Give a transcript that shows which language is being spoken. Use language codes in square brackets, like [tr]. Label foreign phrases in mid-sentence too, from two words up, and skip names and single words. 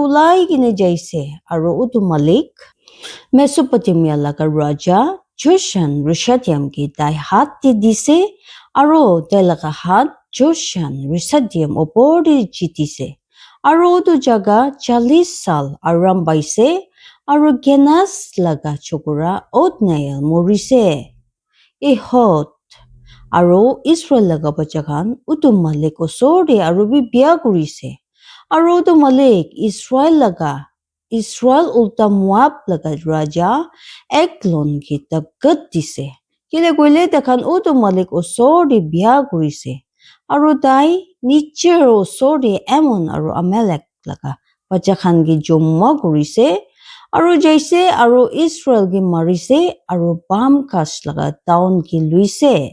[nag] ulai gine jaise aru utu malik Mesopotamia laga raja Joshan Rishadiam ki tai hat de dise aru tai laga hat Joshan Rishadiam upor de jitise aru utu jaga 40 sal aram baise aru Genas laga chukura Othniel morise ihot Aru Israel laga bacha khan utu malik osor de aru bi biya kurise. Aru utu malik Israel ulta Moab laga raja Eglon ki takat dise. Kile koile takhan utu malik osor de biya kurise. Aru tai nicher osor de Ammon aru Amalek laga bacha khan ki jomma kurise. Aru jaise aru Israel ki marise aru bam kas laga town ki luise.